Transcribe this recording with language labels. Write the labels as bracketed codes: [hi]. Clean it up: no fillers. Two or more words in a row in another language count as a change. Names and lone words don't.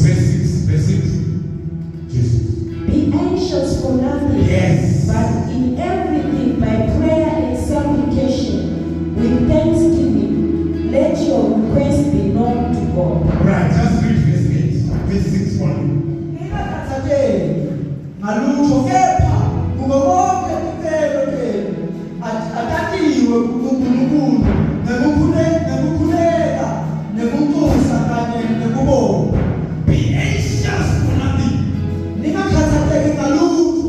[en] Verse 6. Jesus. Be anxious for nothing, Yes. but in everything by prayer and supplication, with thanksgiving, let your requests be known to God. Right, just read verse 8. Verse 6 only. [ss] ngalutho kepha kubo bonke kuphela atatiwe kuNkulunkulu nekukhuleka nekunxusa kanye nekubonga. [en] Be anxious for nothing. [ss] Ningakhathazeki ngalutho